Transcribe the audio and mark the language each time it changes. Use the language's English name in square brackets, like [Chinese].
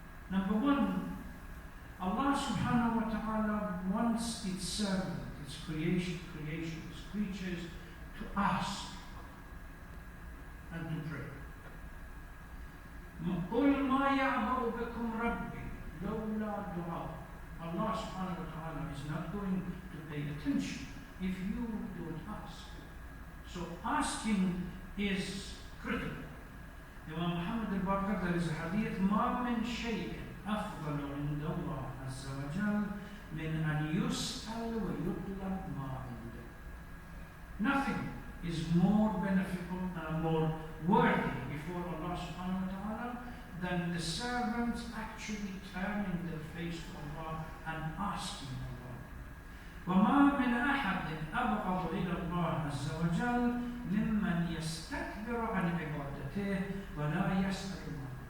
[English] Number one, Allah subhanahu wa ta'ala wants its servant, its creation, its creatures, to ask and to pray. [Arabic] قُلْ مَا يَعْبَأُ بِكُمْ رَبِّي لَوْلَا دُعَاء. [English] Allah subhanahu wa ta'ala is not going to pay attention if you don't ask. So asking is critical. [Arabic] Imam Muhammad al-Baqir, [English] there is a hadith, [Arabic] مَا مِنْ شَيْءٍ أَفْضَلُ عِنْدَ اللَّهِ عَزَّ وَجَلَّ مِنْ أَنْ يُسْأَلْ وَيُطْلَبْ مَا عِنْدَهُ. [English] Nothing is more beneficial, more worthy before Allah subhanahu wa ta'ala than the servants actually turning their face to Allah and asking Allah. [Arabic] وَمَا مِنْ أَحَدٍ أَبْغَضُ إِلَى اللَّهِ عَزَّ وَجَلَّ مِمَّنْ يَسْتَكْبِرُ عَنْ عِبَادَتِهِ وَلَا يَسْأَلُ مَا.